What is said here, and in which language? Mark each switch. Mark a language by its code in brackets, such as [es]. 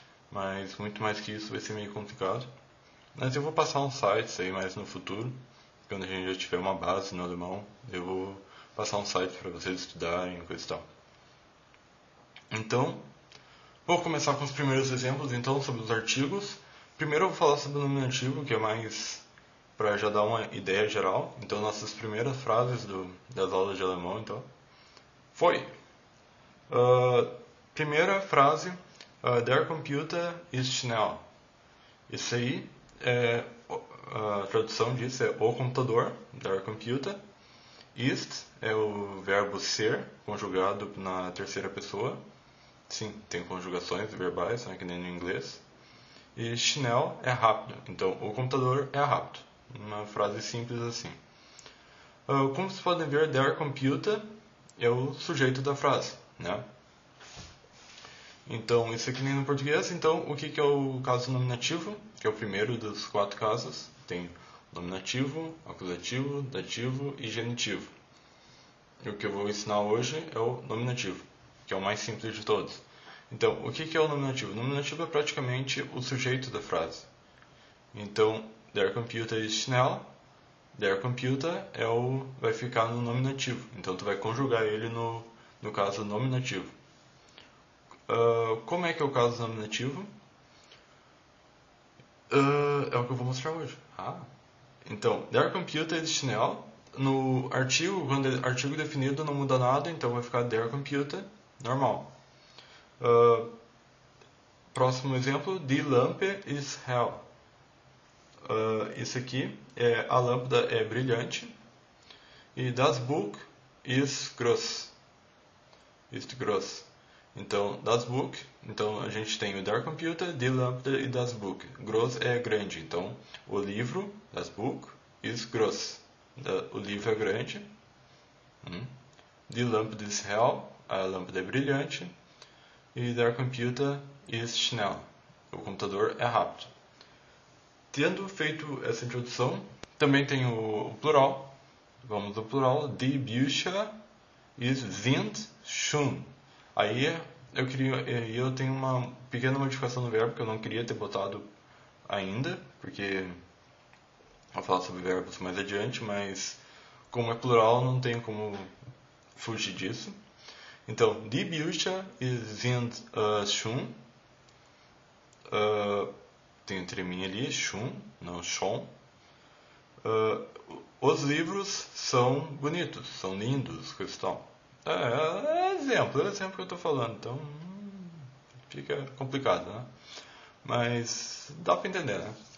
[pt] Mas muito mais que isso vai ser meio complicado. Mas eu vou passar uns sites aí mais no futuro, quando a gente já tiver uma base no alemão, eu vou passar um site para vocês estudarem, coisa e tal. Então, vou começar com os primeiros exemplos então sobre os artigos. Primeiro eu vou falar sobre o nominativo, que é mais para já dar uma ideia geral. Então, nossas primeiras frases das aulas de alemão, então. Foi. Primeira frase, [de] Der Computer ist schnell. [pt] Isso aí, a tradução disso é o computador, der Computer. Ist é o verbo ser, conjugado na terceira pessoa. Sim, tem conjugações verbais, né, que nem no inglês. E schnell é rápido, então o computador é rápido. Uma frase simples assim. Como vocês podem ver, der Computer é o sujeito da frase, né? Então, isso aqui nem no português. Então, o que é o caso nominativo? Que é o primeiro dos 4 casos. Tem nominativo, acusativo, dativo e genitivo. E o que eu vou ensinar hoje é o nominativo, que é o mais simples de todos. Então, o que é o nominativo? O nominativo é praticamente o sujeito da frase. [de] Então, der Computer ist schnell. [pt] Der Computer vai ficar no nominativo. Então, tu vai conjugar ele no caso nominativo. Como é que é o caso nominativo? É o que eu vou mostrar hoje. [de] Então, der Computer ist schnell. [pt] No artigo, quando é artigo definido, não muda nada, então vai ficar der Computer, normal. Próximo exemplo, [de] die Lampe ist hell. [pt] Isso aqui a lâmpada é brilhante. E [de] das Buch ist groß. Ist groß. [pt] Então, das Buch, então a gente tem o der Computer, die Lampe e das Buch. Groß é grande, então o livro, das Buch, [de] ist groß. [pt] O livro é grande. [de] Die Lampe ist hell, [pt] a lâmpada é brilhante. E [de] der Computer ist schnell, [pt] o computador é rápido. Tendo feito essa introdução, também tem o plural. Vamos ao plural. [de] Die Bücher sind schön. [pt] Aí eu tenho uma pequena modificação no verbo que eu não queria ter botado ainda, porque vou falar sobre verbos mais adiante, mas como é plural não tem como fugir disso. [de] Então, die Bücher sind schön. [pt] Tem um treminho ali, schön, não schon. Os livros são bonitos, são lindos, coisa e tal. É exemplo que eu estou falando, então fica complicado, né? Mas dá para entender, né?